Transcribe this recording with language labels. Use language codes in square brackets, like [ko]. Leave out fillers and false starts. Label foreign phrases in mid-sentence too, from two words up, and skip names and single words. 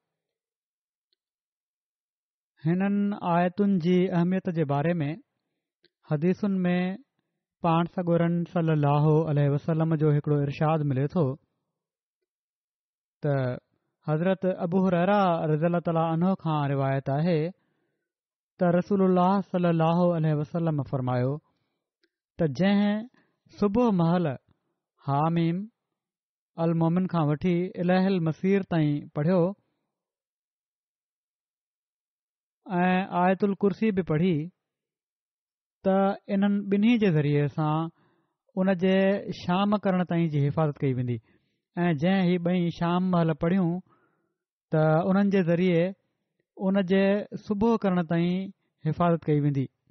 [sd] हिननि आयतुनि जी अहमियत जे बारे में हदीसुनि में पाण सॻोरन [ar] صلى الله عليه وسلم [sd] जो हिकिड़ो इरशाद मिले थो त हज़रत अबू हुरैरा [ar] رضي الله تعالى عنه [sd] खां रिवायत आहे त रसूलुल्लाह [ar] صلى الله عليه وسلم [sd] फरमायो त जंहिं सुबुह महल हामीम अल मोमिन खां वठी [ar] إليه المصير [sd] ताईं पढ़ियो ऐं आयतुल कुर्सी बि पढ़ी त इन्हनि ॿिन्ही जे ज़रिए सां उन जे शाम करण ताईं जी हिफ़ाज़त कई वेंदी ऐं जंहिं ही ॿई शाम महल पढ़ियूं त उन्हनि जे ज़रिए उन जे सुबुह करण ताईं हिफ़ाज़त कई वेंदी।